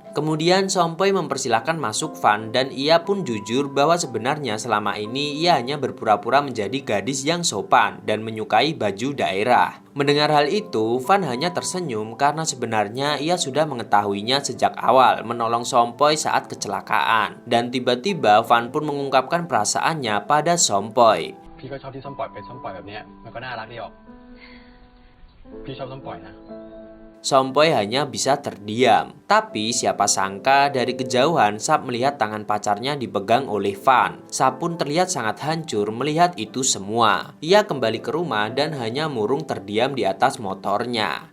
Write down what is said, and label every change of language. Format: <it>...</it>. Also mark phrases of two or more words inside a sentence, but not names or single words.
<id>Kemudian Sompoy mempersilahkan masuk Van dan ia pun jujur bahwa sebenarnya selama ini ia hanya berpura-pura menjadi gadis yang sopan dan menyukai baju daerah. Mendengar hal itu, Van hanya tersenyum karena sebenarnya ia sudah mengetahuinya sejak awal menolong Sompoy saat kecelakaan. Dan tiba-tiba Van pun mengungkapkan perasaannya pada Sompoy.</id> <th>พี่ก็ชอบที่ส้มปล่อยเป็นส้มปล่อยแบบเนี้ยมันก็น่ารักดีออกพี่ชอบส้มปล่อยนะ</th> <id>Sompoy hanya bisa terdiam. Tapi siapa sangka dari kejauhan Sap melihat tangan pacarnya dipegang oleh Van. Sap pun terlihat sangat hancur melihat itu semua. Ia kembali ke rumah dan hanya murung terdiam di atas motornya.</id>